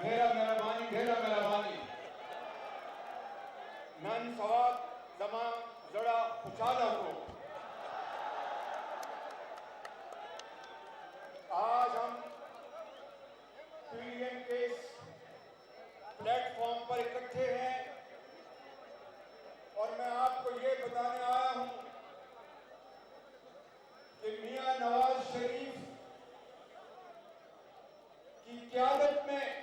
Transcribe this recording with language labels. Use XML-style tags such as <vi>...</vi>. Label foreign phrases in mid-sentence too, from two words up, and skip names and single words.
<ps>ډېره مهرباني. نن سبا زما زړه خوشاله کړو.</ps> <ur>آج ہم PDM کے اس پلیٹ فارم پر اکٹھے ہیں اور میں آپ کو یہ بتانے آیا ہوں کہ میاں نواز شریف کی قیادت میں</ur>